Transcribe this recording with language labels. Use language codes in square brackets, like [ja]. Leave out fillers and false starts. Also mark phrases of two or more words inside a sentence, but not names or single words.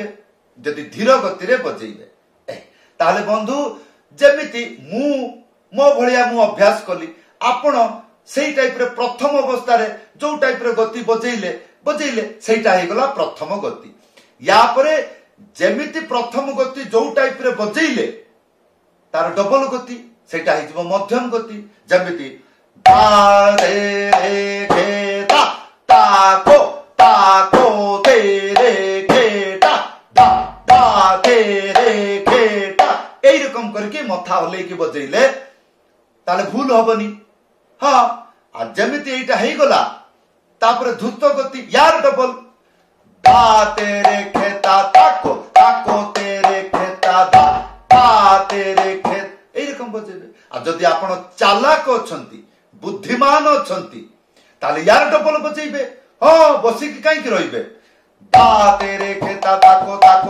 [or] ଯଦି ଧୀର ଗତି ରେ ବଜେଇବେ ତାହାଲେ ବନ୍ଧୁ ଯେମିତି ମୁଁ ମୋ ଭଲିଆ ମୁଁ ଅଭ୍ୟାସ କଲି ଆପଣ ସେହି ଟାଇପ ରେ ପ୍ରଥମ ଅବସ୍ଥା ରେ ଯୋ ଟାଇପ ରେ ଗତି ବଜେଇଲେ ସେଟା ହେ ଗଲା ପ୍ରଥମ ଗତି ଯା ପରେ ଯେମିତି ପ୍ରଥମ ଗତି ଯୋ ଟାଇପ ରେ ବଜେଇଲେ ତାର ଡବଲ ଗତି ସେଟା ହେଇଯିବ ମଧ୍ୟମ ଗତି ଯେମିତି ଧା ରେ ରେ ଗେ ତା କୋ ତେ ରେ ଗେ ତା ଦା ଦା ତେ ରେ ଗେ ତା ଏହି ରକମ କରିକେ ମଥା ହଲେ କି ବଜେଇଲେ ତାହାଲେ ଭୁଲ ହବନି ହଁ ଆ ଯେମିତି ଏଟା ହେଇ ଗଲା ତାପର ଦ୍ରୁତ ଗତି ଯାର ଡବଲ ଦା ତେରେ ଖେଟା ତାକୋ ତେରେ ଖେଟା ଦା ତେରେ ଖେଟ ଏହି ରକମ ବଜେଇବେ ଆ ଯଦି ଆପଣ ଚାଲାକ ଅଛନ୍ତି ବୁଦ୍ଧିମାନ ଅଛନ୍ତି ତାହାଲେ ଯାର ଡବଲ ବଜେଇବେ ହଁ ବସି କି କାହିଁ କି ରହିବେ ଦା ତେରେ ଖେଟା ତାକୋ